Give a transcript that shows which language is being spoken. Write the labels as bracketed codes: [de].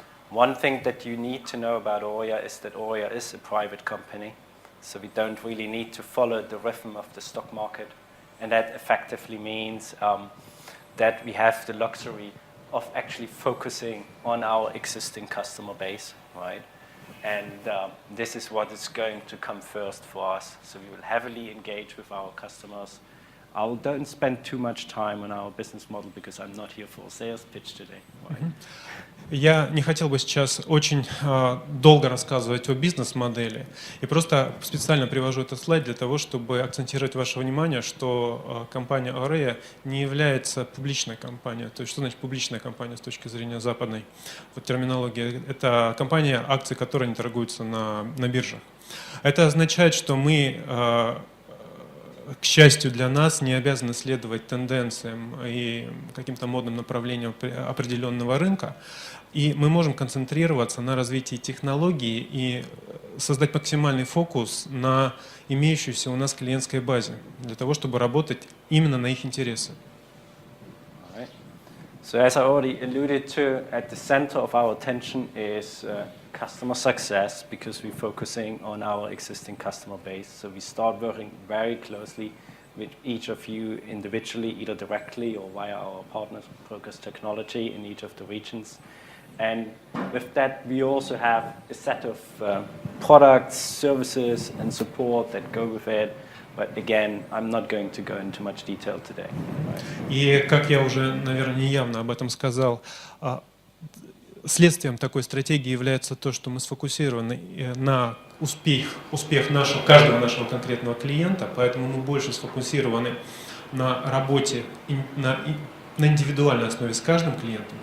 [en] One thing that you need to know about Aurea is that Aurea is a private company, so we don't really need to follow the rhythm of the stock market, and that effectively means that we have the luxury of actually focusing on our existing customer base, right? And this is what is going to come first for us. So we will heavily engage with our customers. I don't spend too much time on our business model because I'm not here for a sales pitch today. Right? [ru] Я не хотел бы сейчас очень долго рассказывать о бизнес-модели, и просто специально привожу этот слайд для того, чтобы акцентировать ваше внимание, что компания Aurea не является публичной компанией. То есть что значит публичная компания с точки зрения западной терминологии? Это компания, акции которой не торгуются на биржах. Это означает, что мы, к счастью для нас, не обязаны следовать тенденциям и каким-то модным направлениям определенного рынка, и мы можем концентрироваться на развитии технологий и создать максимальный фокус на имеющейся у нас клиентской базе, для того, чтобы работать именно на их интересы. [en] So as I already alluded to, at the center of our attention is customer success, because we're focusing on our existing customer base. So we start working very closely with each of you individually, either directly or via our partners, Progress Technology, in each of the regions. And with that, we also have a set of products, services, and support that go with it. But again, I'm not going to go into much detail today. [ru] И, как я уже, наверное, неявно об этом сказал, следствием такой стратегии является то, что мы сфокусированы на успех каждого нашего конкретного клиента, поэтому мы больше сфокусированы на работе на индивидуальной основе с каждым клиентом.